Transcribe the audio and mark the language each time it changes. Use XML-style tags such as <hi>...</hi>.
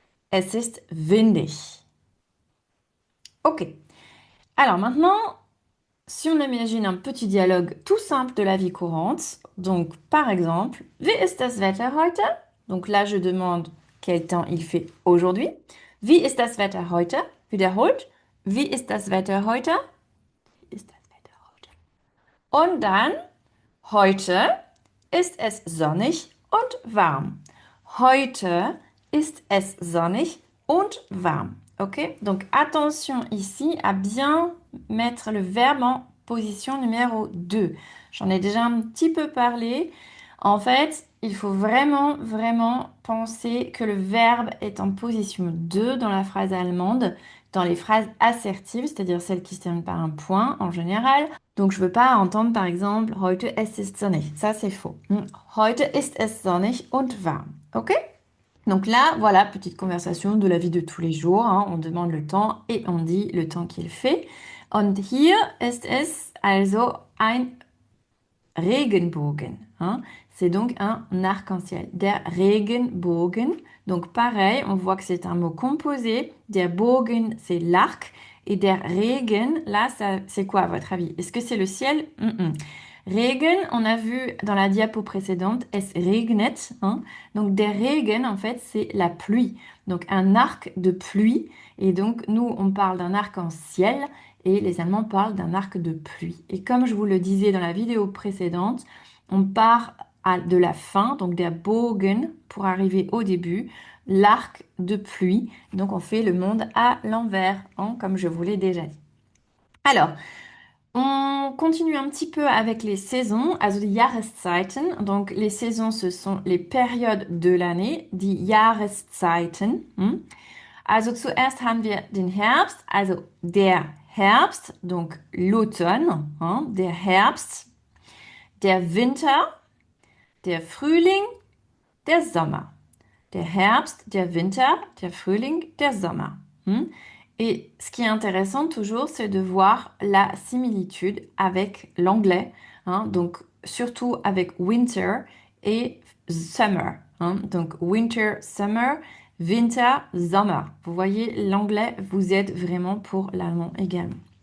<de>Es ist windig. Ok.</de> <fr>Alors maintenant, si on imagine un petit dialogue tout simple de la vie courante, donc par exemple,</fr> <de>Wie ist das Wetter heute?</de> <fr>Donc là, je demande quel temps il fait aujourd'hui.</fr> <de>Wie ist das Wetter heute? Wiederholt. Wie ist das Wetter heute? Wie ist das Wetter heute? Und dann, heute ist es sonnig und warm. Heute ist es sonnig und warm. Ok?</de> <fr>Donc attention ici à bien mettre le verbe en position numéro 2. J'en ai déjà un petit peu parlé. En fait, il faut vraiment, vraiment penser que le verbe est en position 2 dans la phrase allemande, dans les phrases assertives, c'est-à-dire celles qui se terminent par un point en général. Donc, je ne veux pas entendre par exemple</fr> <de>Heute es ist sonnig.</de> <fr>Ça, c'est faux.</fr> <de>Heute ist es sonnig und warm. OK?</de> <fr>Donc là, voilà, petite conversation de la vie de tous les jours. Hein. On demande le temps et on dit le temps qu'il fait.</fr> <de>Und hier ist es also ein Regenbogen.</de> <fr>Hein. C'est donc un arc-en-ciel.</fr> <de>Der Regenbogen.</de> <fr>Donc pareil, on voit que c'est un mot composé. Der Bogen, c'est l'arc. Et der Regen, là, c'est quoi à votre avis? Est-ce que c'est le ciel? Regen, on a vu dans la diapo précédente,</fr> <de>es regnet.</de> <fr>Hein. Donc der Regen, en fait, c'est la pluie. Donc un arc de pluie. Et donc nous, on parle d'un arc-en-ciel et les Allemands parlent d'un arc de pluie. Et comme je vous le disais dans la vidéo précédente, on part de la fin, donc der Bogen, pour arriver au début, l'arc de pluie. Donc on fait le monde à l'envers, hein, comme je vous l'ai déjà dit. Alors, on continue un petit peu avec les saisons,</fr> <de>also die Jahreszeiten.</de> <fr>Donc les saisons, ce sont les périodes de l'année,</fr> <de>die Jahreszeiten.</de> <fr>Also zuerst haben wir den Herbst, also der Herbst, donc l'automne, hein, der Herbst, der Winter, der Frühling, der Sommer. Der Herbst, der Winter, der Frühling, der Sommer. Et ce qui est intéressant toujours, c'est de voir la similitude avec l'anglais, hein, donc surtout avec winter et summer, hein, donc winter, summer, winter, summer. Vous voyez, l'anglais vous aide vraiment pour l'allemand également.</fr>